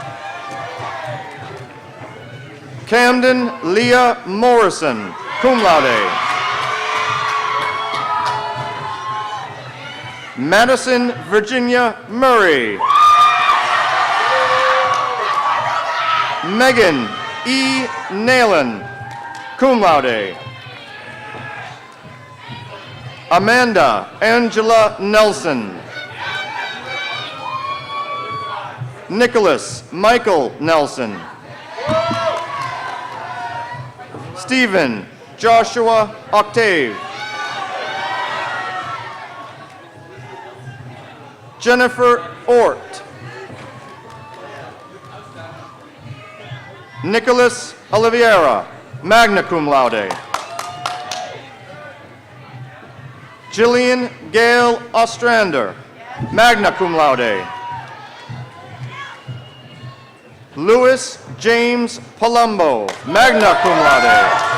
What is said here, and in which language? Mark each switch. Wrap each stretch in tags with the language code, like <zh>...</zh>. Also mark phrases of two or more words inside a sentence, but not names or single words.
<en>Camden Leah Morrison,</en> <la>cum laude.</la> <en>Madison Virginia Murray. Megan E. Nalen,</en> <la>cum laude.</la> <en>Amanda Angela Nelson. Nicholas Michael Nelson. Stephen Joshua Octave. Jennifer Ort. Nicholas Oliveira,</en> <la>magna cum laude.</la> <en>Jillian Gail Ostrander,</en> <la>magna cum laude.</la> <en>Louis James Palumbo,</en> <la>magna cum laude.</la>